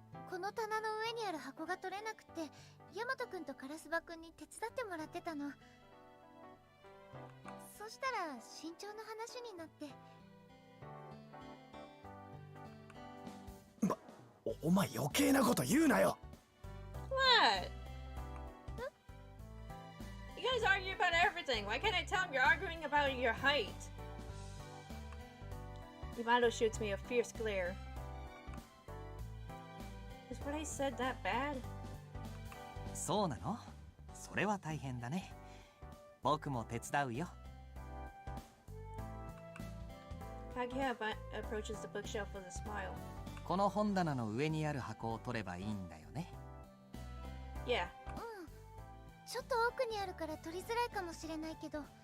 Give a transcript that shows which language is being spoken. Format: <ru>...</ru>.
<ja>この棚の上にある箱が取れなくて、ヤマトくんとカラスバくんに手伝ってもらってたの。そしたら身長の話になって。お前余計なこと言うなよ。</ja> <en>What? You guys argue about everything. Why can't I tell him you're arguing about your height? Yamato shoots me a fierce glare. Is what I said that bad?</en> <ja>そうなの？それは大変だね。僕も手伝うよ。</ja> <en>Kaguya approaches the bookshelf with a smile.</en> <ja>この本棚の上にある箱を取ればいいんだよね。</ja> <en>Yeah.</en> <ja>ちょっと奥にあるから取りづらいかもしれないけど。</ja>